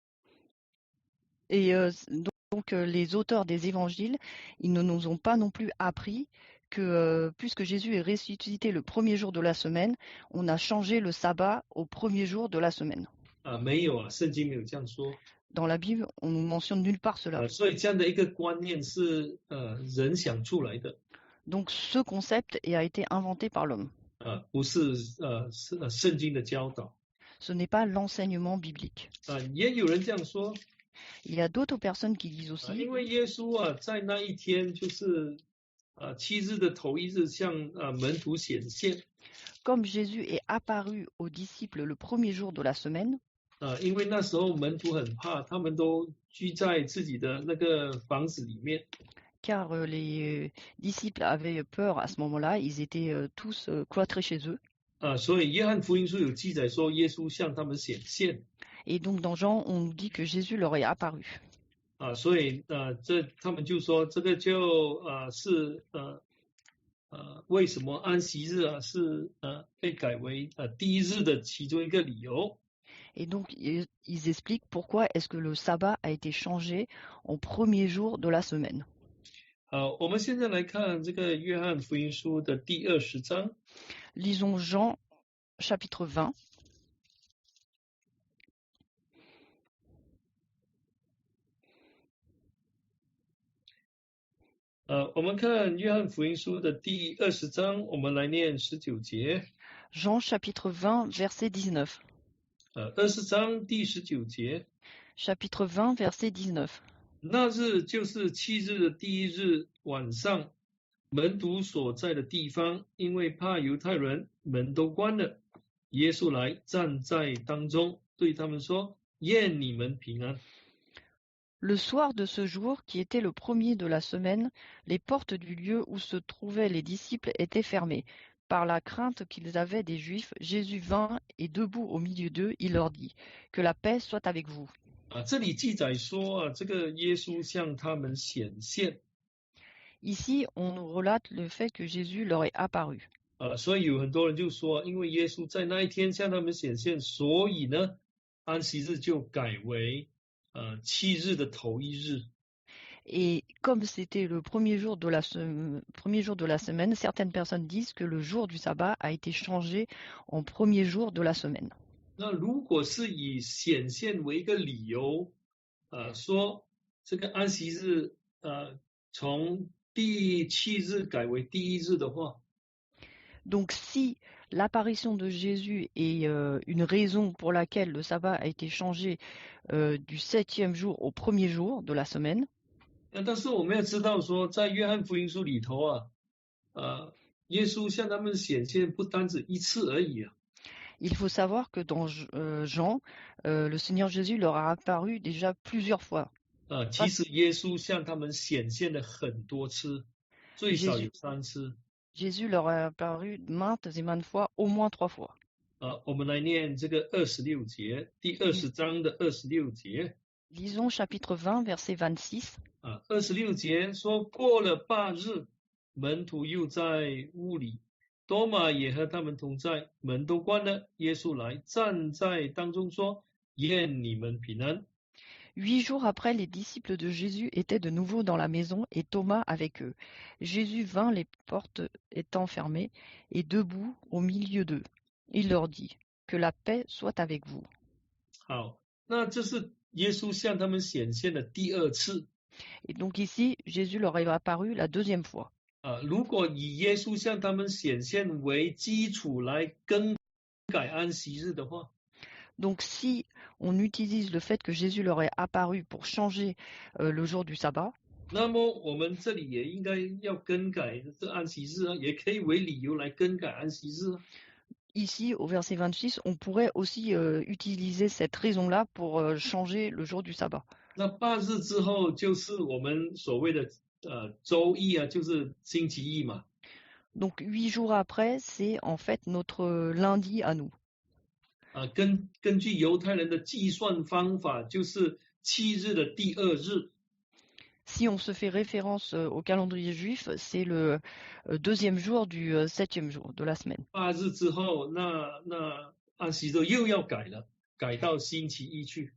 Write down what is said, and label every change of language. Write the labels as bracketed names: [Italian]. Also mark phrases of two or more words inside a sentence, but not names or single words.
[French] Et donc les auteurs des évangiles, ils ne nous ont pas non plus appris que puisque Jésus est ressuscité le premier jour de la semaine, on a changé le sabbat au premier jour de la semaine. [Chinese] 没有啊，圣经没有这样说。 [French] Dans la Bible, on ne mentionne nulle part cela. [Chinese] 所以这样的一个观念是人想出来的。 [French] Donc ce concept a été inventé par l'homme. [Chinese] 不是圣经的教导。 [French] Ce n'est pas l'enseignement biblique. [Chinese] 也有人这样说。 [French] Il y a d'autres personnes qui disent aussi, [Chinese] 因为耶稣在那一天就是7日的头一日向门徒显现。 [French] comme Jésus est apparu aux disciples le premier jour de la semaine, [Chinese] 因为那时候门徒很怕，他们都居在自己的那个房子里面。 [French] car les disciples avaient peur à ce moment-là, ils étaient tous cloîtrés chez eux. [Chinese] 所以约翰福音书有记载说耶稣向他们显现。 [French] Et donc dans Jean, on nous dit que Jésus leur est apparu. [Chinese] 所以他们就说这个就是为什么安息日是被改为第一日的其中一个理由。 [French] Et donc ils expliquent pourquoi est-ce que le sabbat a été changé en premier jour de la semaine. [Chinese] 我们现在来看这个约翰福音书的第20章。 [French] Lisons Jean chapitre 20. [Chinese] 我们看约翰福音书的第20章，我们来念19节。 [French] Jean chapitre 20 verset 19. [Chinese] 20 章第19节。 [French] Chapitre 20 verset 19. [Chinese] 那日就是7日的第一日晚上，门徒所在的地方，因为怕犹太人，门都关了。耶稣来站在当中，对他们说：愿你们平安。 [French] Le soir de ce jour, qui était le premier de la semaine, les portes du lieu où se trouvaient les disciples étaient fermées. Par la crainte qu'ils avaient des Juifs, Jésus vint et debout au milieu d'eux, il leur dit : Que la paix soit avec vous. [Chinese] 这里记载说这个耶稣向他们显现。 [French] Ici, on nous relate le fait que Jésus leur est apparu. [Chinese] 所以有很多人就说，因为耶稣在那一天向他们显现，所以呢，安息日就改为7日的头一日。 [French] Et comme c'était le premier jour de la semaine, certaines personnes disent que le jour du sabbat a été changé en premier jour de la semaine. [Chinese] 那如果是以显现为一个理由，说这个安息日从第7日改为第一日的话， [French] Donc si l'apparition de Jésus est une raison pour laquelle le sabbat a été changé du 7e jour au premier jour de la semaine, [Chinese] 但是我们要知道说，在约翰福音书里头耶稣向他们显现不单止一次而已。 [French] il faut savoir que dans Jean, le Seigneur Jésus leur a apparu déjà plusieurs fois. [Chinese] 其实耶稣向他们显现了很多次，最少有3次。 [French] Jésus leur a apparu maintes et maintes fois, au moins 3 fois. [Chinese] 我们来念这个26节，第20章的26节。 [French] Lisons chapitre 20, verset 26. [Chinese] 26 节说，过了8日，门徒又在屋里，多马也和他们同在，门都关了。耶稣来站在当中说：愿你们平安。 [French] 8 jours après, les disciples de Jésus étaient de nouveau dans la maison et Thomas avec eux. Jésus vint, les portes étant fermées, et debout au milieu d'eux. Il leur dit : Que la paix soit avec vous. [Chinese] 好，那这是耶稣向他们显现的第2次。 [French] Et donc ici, Jésus leur est apparu la deuxième fois. [Chinese] 如果以耶稣向他们显现为基础来更改安息日的话， [French] Donc si on utilise le fait que Jésus leur est apparu pour changer le jour du sabbat, [Chinese] 那么我们这里也应该要更改这安息日也可以为理由来更改安息日。 [French] ici au verset 26, on pourrait aussi utiliser cette raison-là pour changer le jour du sabbat. [Chinese] 那8日之后就是我们所谓的周一就是星期一嘛。 [French] Donc 8 jours après, c'est en fait notre lundi à nous. [Chinese] 根据犹太人的计算方法，就是7日的第2日。 [French] Si on se fait référence au calendrier juif, c'est le deuxième jour du 7e jour de la semaine. [Chinese] 8 日之后，那安息日又要改了，改到星期一去。